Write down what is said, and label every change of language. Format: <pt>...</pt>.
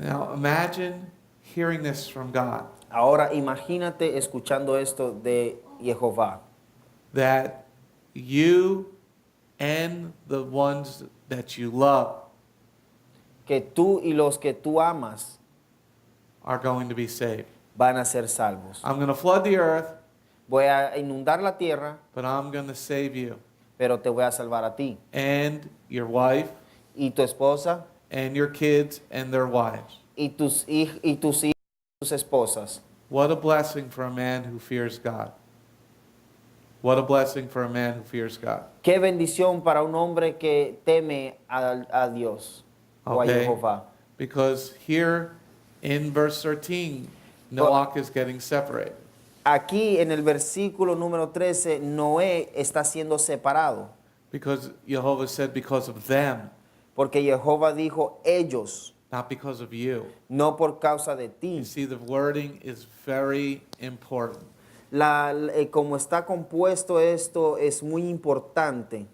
<en>Now imagine hearing this from God,</en> <es>Ahora imagínate escuchando esto de Jehová,</es> <en>that you and the ones that you love</en> <es>que tú y los que tú amas</es> <en>are going to be saved.</en> <es>van a ser salvos.</es> <en>I'm going to flood the earth,</en> <es>Voy a inundar la tierra,</es> <en>but I'm going to save you</en> <es>pero te voy a salvar a ti</es> <en>and your wife</en> <es>y tu esposa</es> <en>and your kids and their wives.</en> <es>y tus hijos y tus esposas.</es> <en>What a blessing for a man who fears God. What a blessing for a man who fears God.</en> <es>Qué bendición para un hombre que teme a Dios o a</es> <en>Okay?</en> <es>Jehová.</es> <en>Because here in verse 13, Noach is getting separated.</en> <es>Aquí en el versículo número 13, Noé está siendo separado.</es> <en>Because Jehovah said, because of them,</en> <es>Porque Jehová dijo ellos,</es> <en>not because of you.</en> <es>no por causa de ti.</es> <en>You see, the wording is very important.</en> <es>Como está compuesto esto es muy importante.</es>